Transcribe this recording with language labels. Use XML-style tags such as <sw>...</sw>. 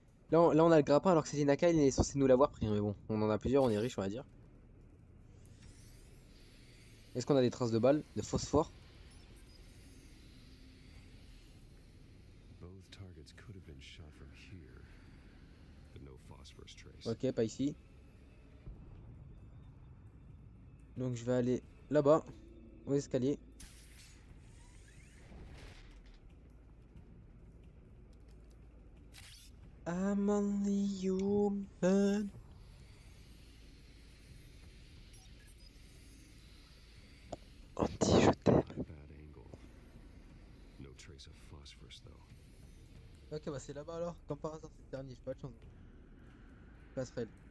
<fr>Là, on a le grappin alors que Selinaka, il est censé nous l'avoir pris, hein, mais bon, on en a plusieurs, on est riche, on va dire. Est-ce qu'on a des traces de balles, de phosphore?</fr> <en>Both targets could have been shot from here, but no phosphorus trace.</en> <fr>Ok, pas ici. Donc je vais aller là-bas, aux escaliers.</fr> <en>I'm only human.</en> <fr>Andy, je t'aime.</fr> <en>Bad angle. No trace of phosphorus though.</en> <fr>Ok, bah c'est là-bas alors. Comme par hasard, c'est le dernier, j'ai pas de chance. Passerelle.</fr>